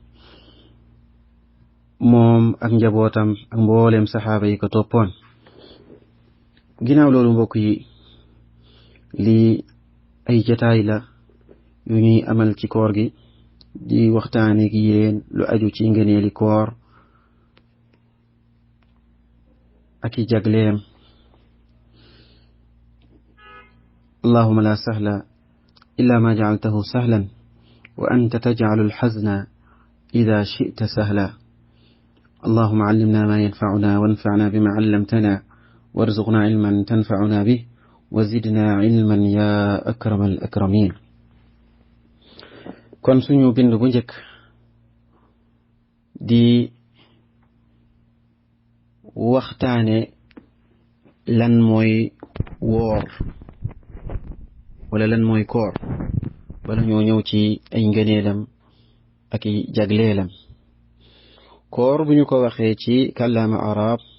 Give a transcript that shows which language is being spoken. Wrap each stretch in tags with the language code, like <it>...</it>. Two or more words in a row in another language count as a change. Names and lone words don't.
<wo>moom ak njabootam ak mbooleem saxaaba yi ko toppoon ginnaaw loolu mbokk yi lii ay jataay la yu ñuy amal ci koor gi di waxtaane gi yéen lu aju ci ngëneeli koor ak i jagleem</wo> <ar>اللهم لا سهل إلا ما جعلته سهلا وأنت تجعل الحزن إذا شئت سهلا اللهم علمنا ما ينفعنا وانفعنا بما علمتنا وارزقنا علما تنفعنا به وزدنا علما يا أكرم الأكرمين</ar> <wo>kon suñu bind bu njëkk di waxtaane lan mooy woor wala lan mooy koor bala ñoo ñëw ci ay ngëneelam ak i jagleelam koor bu ñu ko waxee ci kàllaama arab</wo>